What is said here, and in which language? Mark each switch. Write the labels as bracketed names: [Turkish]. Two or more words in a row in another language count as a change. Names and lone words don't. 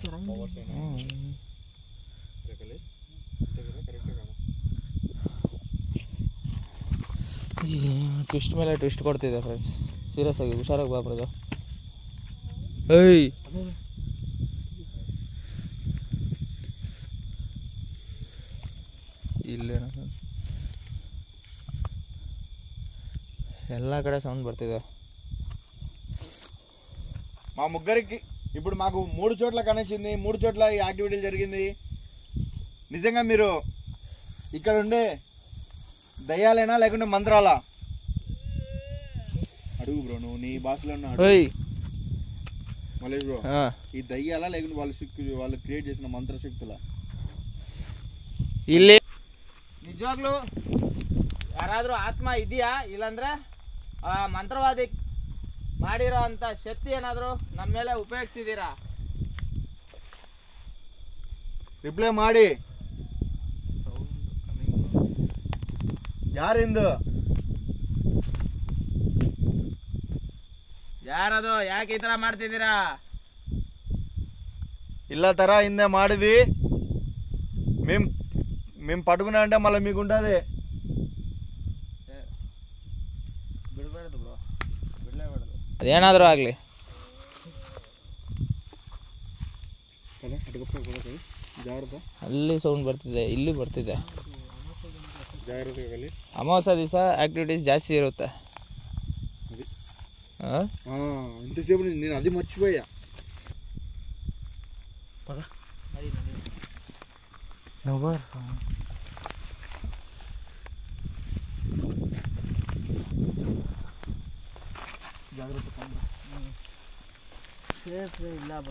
[Kannada] ಟ್ವಿಸ್ಟ್ ಮೇಲೆ ಟ್ವಿಸ್ಟ್ ಕೊಡ್ತಿದೆ ಫ್ರೆಂಡ್ಸ್. ಸೀರಿಯಸ್ ಆಗಿ ಹುಷಾರಾಗಿ ಬಾ ಪ್ರಜಾ. ಏಯ್ ಇಲ್ಲೇನ ಎಲ್ಲ [Telugu] కడే సౌండ్ పడుతుంది. మా ముగ్గురికి ఇప్పుడు మాకు 3 చోట్ల కనిపించింది, 3 చోట్ల ఈ యాక్టివిటీలు జరిగింది. నిజంగా మీరు ఇక్కడ ఉండే దయ్యాలేనా లేకుంటే మంత్రాలా? అడుగు బ్రో, నువ్వు నీ భాషలో మలేష్ బ్రో, ఈ దయ్యాలా లేకుంటే వాళ్ళు క్రియేట్ చేసిన మంత్రశక్తులా? [Kannada] ಇಲ್ಲಿ ನಿಜವಾಗ್ಲೂ ಯಾರಾದ್ರೂ ಆತ್ಮ ಇದೆಯಾ, ಇಲ್ಲಾಂದ್ರೆ ಆ ಮಂತ್ರವಾದಿ ಮಾಡಿರೋ ಅಂತ ಶಕ್ತಿ ಏನಾದ್ರು ನಮ್ಮ ಮೇಲೆ ಉಪಯೋಗಿಸಿದೀರಾ? ರಿಪ್ಲೈ ಮಾಡಿ. ಯಾರಿಂದು? ಯಾರದು? ಯಾಕೆ ಈ ತರ ಮಾಡ್ತಿದ್ದೀರಾ? [Telugu] ఇలా తరా ఇందే మాడిది మేము పట్టుకున్నా అంటే మళ్ళీ మీకు ఉంటుంది. [Kannada] ಬಿಡಬೇಡದು ಬ್ರೋ, ಬಿಡಲೇಬೇಡದು. ಅದೇನಾದರೂ ಆಗಲಿ. ಅಲ್ಲಿ ಸೌಂಡ್ ಬರ್ತಿದೆ, ಇಲ್ಲಿ ಬರ್ತಿದೆ. ಅಮಾವಾಸ್ಯ ದಿವಸ ಆಕ್ಟಿವಿಟೀಸ್ ಜಾಸ್ತಿ ಇರುತ್ತೆ. [Telugu] ఇంతసేపు నేను అది మర్చిపోయా. [Kannada] ಸೇಫ್ ಇಲ್ಲ ಬ್ರೋ.